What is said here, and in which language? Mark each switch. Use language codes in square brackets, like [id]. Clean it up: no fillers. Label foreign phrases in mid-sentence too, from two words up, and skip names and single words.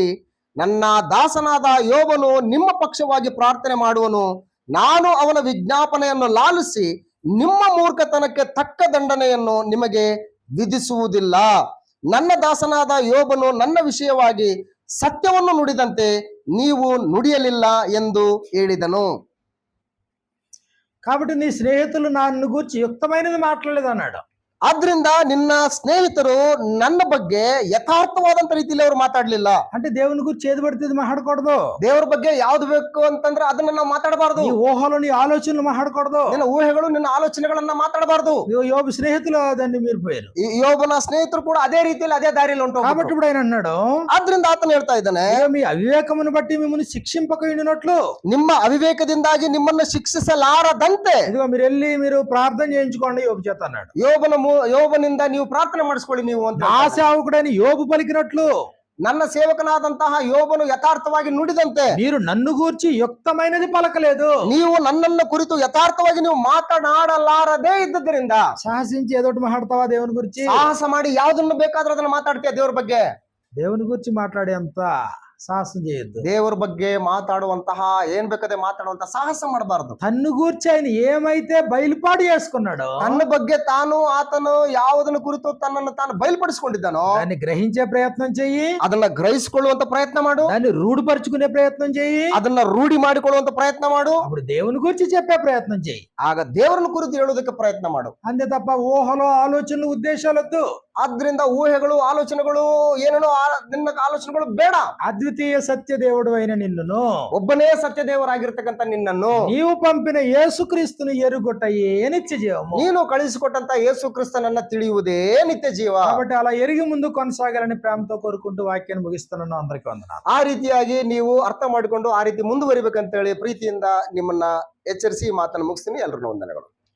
[kn] ನನ್ನ ದಾಸನಾದ ಯೋಬನು ನಿಮ್ಮ ಪಕ್ಷವಾಗಿ ಪ್ರಾರ್ಥನೆ ಮಾಡುವನು. ನಾನು ಅವನ ವಿಜ್ಞಾಪನೆಯನ್ನು ಲಾಲಿಸಿ ನಿಮ್ಮ ಮೂರ್ಖತನಕ್ಕೆ ತಕ್ಕ ದಂಡನೆಯನ್ನು ನಿಮಗೆ ವಿಧಿಸುವುದಿಲ್ಲ. ನನ್ನ ದಾಸನಾದ ಯೋಬನು ನನ್ನ ವಿಷಯವಾಗಿ ಸತ್ಯವನ್ನು ನುಡಿದಂತೆ ನೀವು ನುಡಿಯಲಿಲ್ಲ ಎಂದು ಹೇಳಿದನು. [te] కాబట్టి నీ స్నేహితులు నన్ను గురించి యుక్తమైనది మాట్లాడలేదు అన్నాడు. [kn] ಆದ್ರಿಂದ ನಿನ್ನ ಸ್ನೇಹಿತರು ನನ್ನ ಬಗ್ಗೆ ಯಥಾರ್ಥವಾದಂತ ರೀತಿಯಲ್ಲಿ ಅವರು ಮಾತಾಡ್ಲಿಲ್ಲ. [te] అంటే దేవుని గురించి ఏది పడితే అది మాట్లాడకూడదు. [kn] ದೇವರ ಬಗ್ಗೆ ಯಾವ್ದು ಬೇಕು ಅಂತಂದ್ರೆ ಅದನ್ನ ನಾವು ಮಾತಾಡಬಾರ್ದು. [te] నీ ఊహలు నీ ఆలోచనలు మాట్లాడకూడదు. [kn] ನಿನ್ನ ಊಹೆಗಳು ನಿನ್ನ ಆಲೋಚನೆಗಳನ್ನ ಮಾತಾಡಬಾರ್ದು. [te] యోబు స్నేహితులు దాన్ని మీరిపోయారు. [kn] ಯೋಬನ ಸ್ನೇಹಿತರು ಕೂಡ ಅದೇ ರೀತಿಯಲ್ಲಿ ಅದೇ ದಾರಿಯಲ್ಲಿ ಉಂಟು. [te] కాబట్టి ఇప్పుడు ఆయన అన్నాడు, [kn] ಆದ್ರಿಂದ ಆತನ ಹೇಳ್ತಾ ಇದ್ದಾನೆ, [te] మీ అవివేకమును బట్టి మిమ్మల్ని శిక్షింపక ఉండినట్లు [kn] ನಿಮ್ಮ ಅವಿವೇಕದಿಂದಾಗಿ ನಿಮ್ಮನ್ನ ಶಿಕ್ಷಿಸಲಾರದಂತೆ [te] ఇదిగో మీరు వెళ్ళి మీరు ప్రార్థన చేయించుకోండి యోబు చేత అన్నాడు. [kn] ಯೋಬನಿಂದ ನೀವು ಪ್ರಾರ್ಥನೆ ಮಾಡಿಸ್ಕೊಳ್ಳಿ ನೀವು ಅಂತ. [te] నా సేవకుడైన యోబు పలికినట్లు [kn] ನನ್ನ ಸೇವಕನಾದಂತಹ ಯೋಬನು ಯಥಾರ್ಥವಾಗಿ ನುಡಿದಂತೆ [te] మీరు నన్ను గూర్చి యుక్తమైనది పలకలేదు. [kn] ನೀವು ನನ್ನನ್ನು ಕುರಿತು ಯಥಾರ್ಥವಾಗಿ ನೀವು ಮಾತನಾಡಲಾರದೇ ಇದ್ದದ್ರಿಂದ [te] సాహసించి ఏదోటి మాట్లాడతావా దేవుని గురించి? [kn] ಸಾಹಸ ಮಾಡಿ ಯಾವ್ದನ್ನು ಬೇಕಾದ್ರೂ ಅದನ್ನ ಮಾತಾಡ್ತೀಯ ದೇವ್ರ ಬಗ್ಗೆ. [te] దేవుని గురించి మాట్లాడేంత సాహసం చేయొద్దు. [kn] ದೇವರ ಬಗ್ಗೆ ಮಾತಾಡುವಂತಹ ಏನ್ ಬೇಕಾದ್ರೆ ಮಾತಾಡುವಂತಹ ಸಾಹಸ ಮಾಡಬಾರದು. [te] తన్ను గూర్చి ఆయన ఏమైతే బయలుపాటు చేసుకున్నాడో [kn] ತನ್ನ ಬಗ್ಗೆ ಆತನು ಯಾವುದನ್ನು ಕುರಿತು ತನ್ನನ್ನು ತಾನು ಬಯలుಪಡಿಸಿಕೊಂಡಿದ್ದಾನೋ [te] దాన్ని గ్రహించే ప్రయత్నం చెయ్యి, [kn] ಅದನ್ನ ಗ್ರಹಿಸಿಕೊಳ್ಳುವಂತ ಪ್ರಯತ್ನ ಮಾಡು, [te] దాన్ని రూఢపరుచుకునే ప్రయత్నం చెయ్యి, [kn] ಅದನ್ನ ರೂಢಿ ಮಾಡಿಕೊಳ್ಳುವಂತ ಪ್ರಯತ್ನ ಮಾಡು, [te] అప్పుడు దేవుని గురించి చెప్పే ప్రయత్నం చెయ్యి. [kn] ಆಗ ದೇವರನ್ನು ಕುರಿತು ಹೇಳುವುದಕ್ಕೆ ಪ್ರಯತ್ನ ಮಾಡು. [te] అంతే తప్ప ఊహలో ఆలోచనలు ఉద్దేశాలొద్దు. [kn] ಆದ್ರಿಂದ ಊಹೆಗಳು ಆಲೋಚನೆಗಳು ಏನೇನೋ ನಿನ್ನ ಆಲೋಚನೆಗಳು ಬೇಡ. [te] అద్వితీయ సత్య దేవుడు అయిన నిన్నును, [kn] ಒಬ್ಬನೇ ಸತ್ಯ ದೇವರಾಗಿರ್ತಕ್ಕಂಥ ನಿನ್ನನ್ನು, [te] నీవు పంపిన యేసుక్రీస్తుని ఎరుగుటయే నిత్య జీవము. [kn] ನೀನು ಕಳಿಸಿಕೊಟ್ಟಂತ ಯೇಸು ಕ್ರಿಸ್ತನನ್ನ ತಿಳಿಯುವುದೇ ನಿತ್ಯ ಜೀವ. [te] కాబట్టి అలా ఎరిగి ముందు కొనసాగాలని ప్రేమతో కోరుకుంటూ వాక్యాన్ని ముగిస్తున్నాను. అందరికీ వందనాలు. [kn] ಆ ರೀತಿಯಾಗಿ ನೀವು ಅರ್ಥ ಮಾಡಿಕೊಂಡು ಆ ರೀತಿ ಮುಂದುವರಿಬೇಕಂತ ಹೇಳಿ ಪ್ರೀತಿಯಿಂದ ನಿಮ್ಮನ್ನ ಎಚ್ಚರಿಸಿ ಮಾತನ್ನು ಮುಗಿಸ್ತೀನಿ. ಎಲ್ಲರನ್ನೂ ವಂದನೆಗಳು.